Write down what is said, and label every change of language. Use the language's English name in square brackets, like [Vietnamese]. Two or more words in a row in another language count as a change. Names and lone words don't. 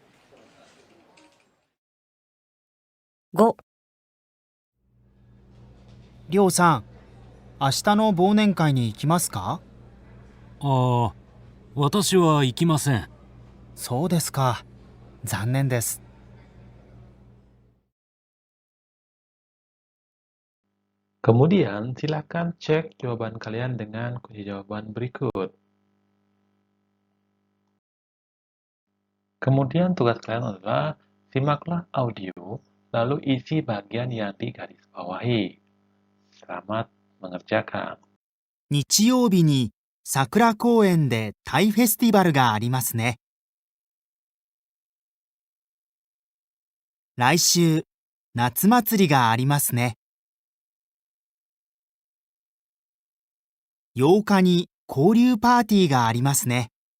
[Japanese] 5、りょうさん、明日の忘年会に行きますか？ああ、私は行きません。そうですか。残念です。 [Indonesian] Kemudian silakan cek jawaban kalian dengan kunci jawaban berikut. Kemudian tugas kalian adalah simaklah audio, lalu isi bagian yang digarisbawahi. Selamat mengerjakan. [Japanese] 日曜日に桜公園でタイフェスティバルがありますね。来週、夏祭りがありますね。8日に交流パーティーがありますね。